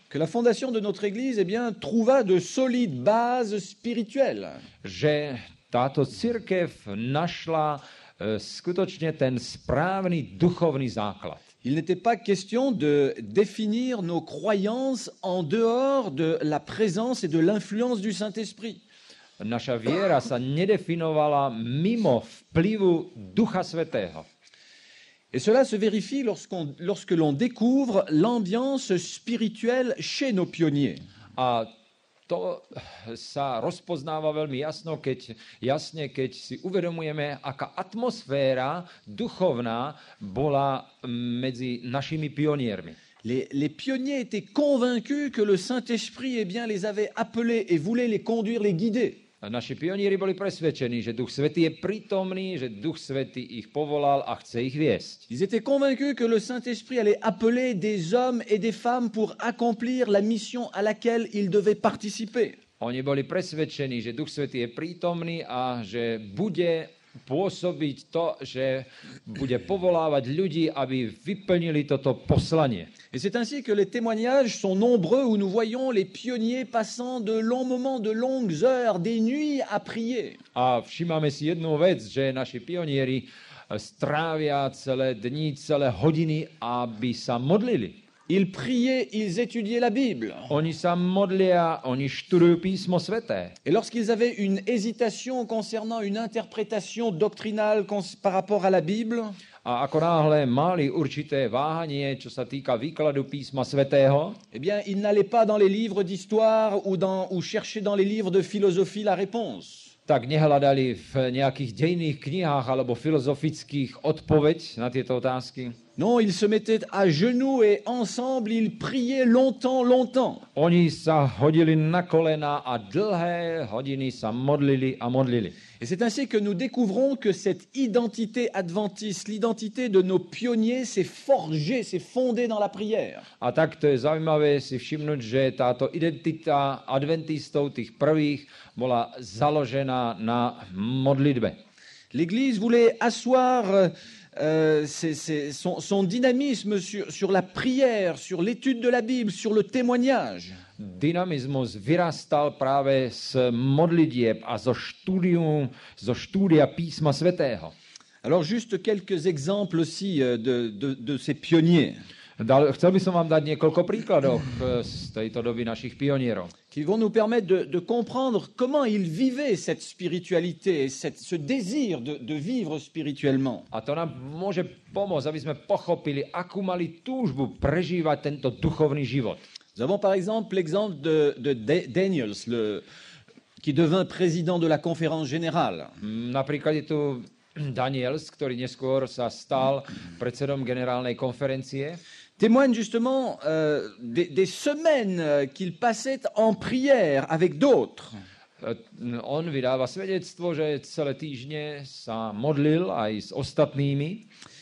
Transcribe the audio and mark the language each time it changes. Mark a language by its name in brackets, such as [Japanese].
[French] que la fondation de notre Église eh bien, trouva de solides bases spirituelles. [Slovak] Že táto cirkev našla skutočne ten správny duchovný základ. [French] Il n'était pas question de définir nos croyances en dehors de la présence et de l'influence du Saint-Esprit. [Slovak] Naša viera sa nedefinovala mimo vplyvu Ducha Svätého. [French] Et cela se vérifie lorsque l'on découvre l'ambiance spirituelle chez nos pionniers. [Slovak] A to sa rozpoznáva veľmi jasne, keď si uvedomujeme, aká atmosféra duchovná bola medzi našimi pioniermi. [French] Les pionniers étaient convaincus que le Saint-Esprit eh bien, les avait appelés et voulait les conduire, les guider. [Slovak] Naši pionieri boli presvedčení, že Duch Svätý je prítomný, že Duch Svätý ich povolal a chce ich viesť. [French] Ils étaient convaincus que le Saint-Esprit allait appeler des hommes et des femmes pour accomplir la mission à laquelle ils devaient participer. [Slovak] Oni boli presvedčení, že Duch Svätý je prítomný a že bude pôsobiť to, že bude povolávať ľudí, aby vyplnili toto poslanie. [French] Et c'est ainsi que les témoignages sont nombreux où nous voyons les pionniers passant de longs moments, de longues heures, des nuits à prier. [Slovak] A všímame si jednu vec, že naši pionieri strávia celé dni, celé hodiny, aby sa modlili. [French] Ils priaient, ils étudiaient la Bible. [Slovak] Oni sa modlia, oni študujú písmo sväté. [French] Et lorsqu'ils avaient une hésitation concernant une interprétation doctrinale par rapport à la Bible, [Slovak] a ako náhle mali určité váhanie, čo sa týka výkladu písma svätého, [French] eh bien, ils n'allaient pas dans les livres d'histoire ou chercher dans les livres de philosophie la réponse. [Slovak] Tak nehľadali v nejakých dejných knihách alebo filozofických odpoveď na tieto otázky. [French] Non, ils se mettaient à genoux et ensemble, ils priaient longtemps. [Slovak] Oni sa hodili na kolena a dlhé hodiny sa modlili a modlili. [French] Et c'est ainsi que nous découvrons que cette identité adventiste, l'identité de nos pionniers, s'est forgée, s'est fondée dans la prière. [Slovak] A tak to je zaujímavé si všimnúť, že táto identita adventistov, tých prvých, bola založená na modlitbe. [French] L'Église voulait asseoir son dynamisme sur la prière, sur l'étude de la Bible, sur le témoignage. [Slovak] Dynamizmus vyrastal práve z modlitieb a zo štúdia písma svätého. [French] Alors juste quelques exemples aussi de ces pionniers. [Slovak] Chcel by som vám dať niekoľko príkladov z tejto doby našich pionierov. [French] Qui vont nous permettre de comprendre comment ils vivaient cette spiritualité, ce désir de vivre spirituellement. [Slovak] A to nám môže pomôcť, aby sme pochopili, akú mali túžbu prežívať tento duchovný život. [French] Nous avons par exemple l'exemple de Daniels, qui devint président de la conférence générale. [Slovak] Napríklad je tu Daniels, ktorý neskôr sa stal predsedom generálnej konferencie. [French] Témoigne justement des semaines qu'il passait en prière avec d'autres. [Slovak] On vydáva svedectvo, že celé týždne sa modlil aj s ostatnými.